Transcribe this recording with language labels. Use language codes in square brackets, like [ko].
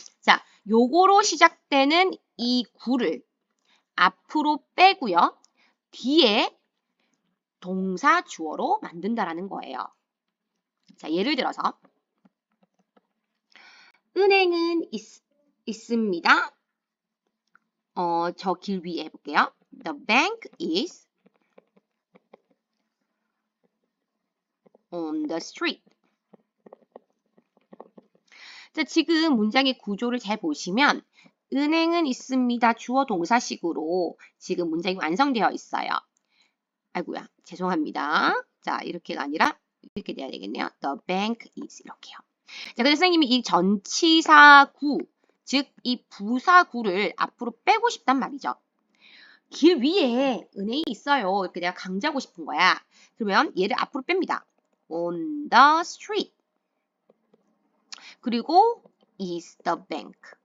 [ko] 자, 요거로 시작되는 이 구를 앞으로 빼고요. 뒤에 동사 주어로 만든다라는 거예요. 자, 예를 들어서 은행은 있습니다. 저 길 위에 해볼게요. [en] The bank is on the street. [ko] 자, 지금 문장의 구조를 잘 보시면 은행은 있습니다. 주어 동사식으로 지금 문장이 완성되어 있어요. 아이고야, 죄송합니다. 자, 이렇게가 아니라 이렇게 돼야 되겠네요. The bank is 이렇게요. 자, 그래서 선생님이 이 전치사구, 즉 이 부사구를 앞으로 빼고 싶단 말이죠. 길 위에 은행이 있어요. 이렇게 내가 강조하고 싶은 거야. 그러면 얘를 앞으로 뺍니다. On the street. [en] 그리고 is the bank.